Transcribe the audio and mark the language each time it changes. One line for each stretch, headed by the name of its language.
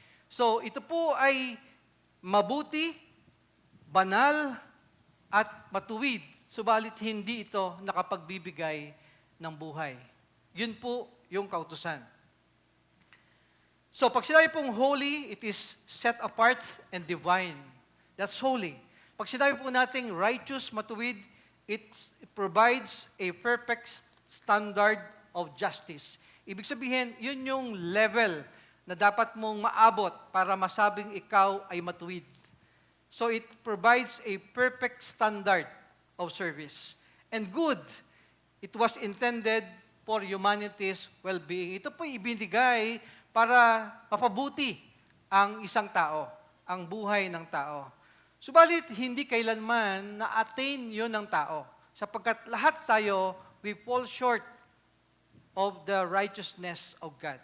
Filipino: So, ito po ay mabuti, banal, at matuwid, subalit hindi ito nakapagbibigay ng buhay. Yun po yung kautusan.
English: So,
Filipino: pag sinabi pong
English: holy, it is set apart and divine. That's holy.
Filipino: Pag sinabi po nating righteous, matuwid,
English: it provides a perfect standard of justice.
Filipino: Ibig sabihin, yun yung level na dapat mong maabot para masabing ikaw ay matuwid.
English: So it provides a perfect standard of service. And good, it was intended for humanity's well-being.
Filipino: Ito po ibinigay para mapabuti ang isang tao, ang buhay ng tao. Subalit, hindi kailanman na-attain yun ng tao. Sapagkat lahat tayo,
English: we fall short of the righteousness of God.